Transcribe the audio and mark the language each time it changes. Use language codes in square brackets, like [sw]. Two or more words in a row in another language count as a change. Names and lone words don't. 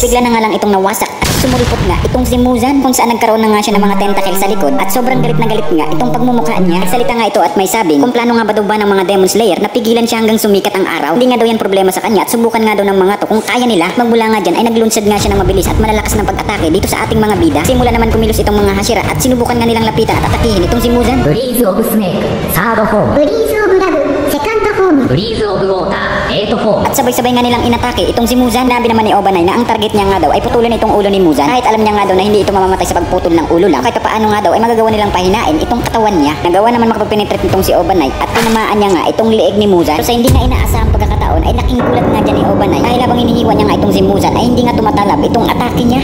[tl] Bigla na nga lang itong nawasak at sumulipot nga itong si Muzan kung saan nagkaroon na nga siya ng mga tentacle sa likod at sobrang galit na galit nga itong pagmumukhaan niya. Salita nga ito at may sabing kung plano nga ba daw ba ng mga Demon Slayer na pigilan siya hanggang sumikat ang araw. Hindi nga daw yan problema sa kanya at subukan nga daw ng mga to kung kaya nila. Magmula nga dyan ay naglunsad nga siya ng mabilis at malalakas ng pag-atake dito sa ating mga bida. Simula naman kumilos itong mga Hashira at sinubukan nga nilang lapitan at atakihin itong si Muzan. [en] Breeze of Snake, Third Form. Breeze of Love, Second Freeze of Water, 8 Form. [tl] At sabay-sabay nga nilang inatake itong si Muzan. Nabi naman ni Obanay na ang target niya nga daw ay putulin itong ulo ni Muzan. Kahit alam niya nga daw na hindi ito mamamatay sa pagputol ng ulo lang. Kahit paano nga daw ay magagawa nilang pahinain itong katawan niya. Nagawa naman makapagpenetrate nitong si Obanay at tinamaan niya nga itong liig ni Muzan. Pero sa hindi nga inaasahang pagkakataon ay laking gulat nga dyan ni Obanay. Dahil habang hinihiwa niya nga itong si Muzan ay hindi nga tumatalab itong atake niya.